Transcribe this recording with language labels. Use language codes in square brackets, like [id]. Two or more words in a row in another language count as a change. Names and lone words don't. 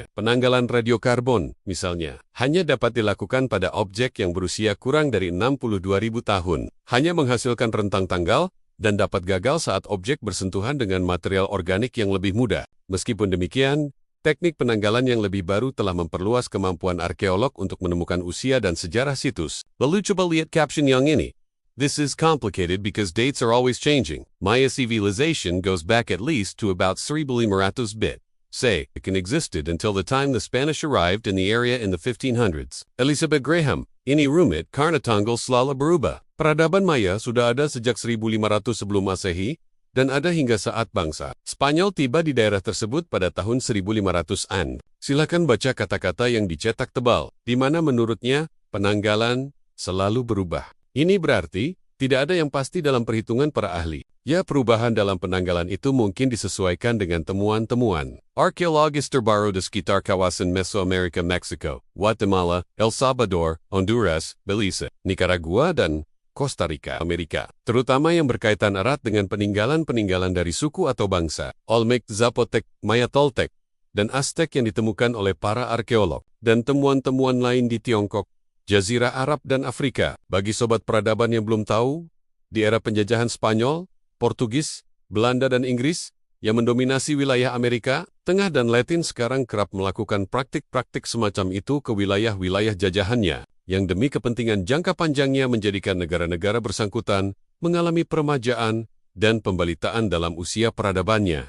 [id] Penanggalan radiokarbon, misalnya, hanya dapat dilakukan pada objek yang berusia kurang dari 62.000 tahun. Hanya menghasilkan rentang tanggal dan dapat gagal saat objek bersentuhan dengan material organik yang lebih muda. Meskipun demikian, teknik penanggalan yang lebih baru telah memperluas kemampuan arkeolog untuk menemukan usia dan sejarah situs. Lalu coba lihat caption yang ini. [en] This is complicated because dates are always changing. Maya civilization goes back at least to about 1500 BC. Say, it existed until the time the Spanish arrived in the area in the 1500s. [id] Elizabeth Graham, ini rumit karena tanggal selalu berubah. Peradaban Maya sudah ada sejak 1500 sebelum Masehi, dan ada hingga saat bangsa Spanyol tiba di daerah tersebut pada tahun 1500-an. Silakan baca kata-kata yang dicetak tebal, di mana menurutnya penanggalan selalu berubah. Ini berarti tidak ada yang pasti dalam perhitungan para ahli. Ya, perubahan dalam penanggalan itu mungkin disesuaikan dengan temuan-temuan. Arkeologis terbaru di sekitar kawasan Mesoamerika, Meksiko, Guatemala, El Salvador, Honduras, Belize, Nicaragua, dan Costa Rica, Amerika, terutama yang berkaitan erat dengan peninggalan-peninggalan dari suku atau bangsa, Olmec, Zapotec, Maya Toltec, dan Aztec yang ditemukan oleh para arkeolog, dan temuan-temuan lain di Tiongkok, Jazirah Arab dan Afrika. Bagi sobat peradaban yang belum tahu, di era penjajahan Spanyol, Portugis, Belanda dan Inggris, yang mendominasi wilayah Amerika Tengah dan Latin sekarang kerap melakukan praktik-praktik semacam itu ke wilayah-wilayah jajahannya, yang demi kepentingan jangka panjangnya menjadikan negara-negara bersangkutan mengalami peremajaan dan pembalitaan dalam usia peradabannya.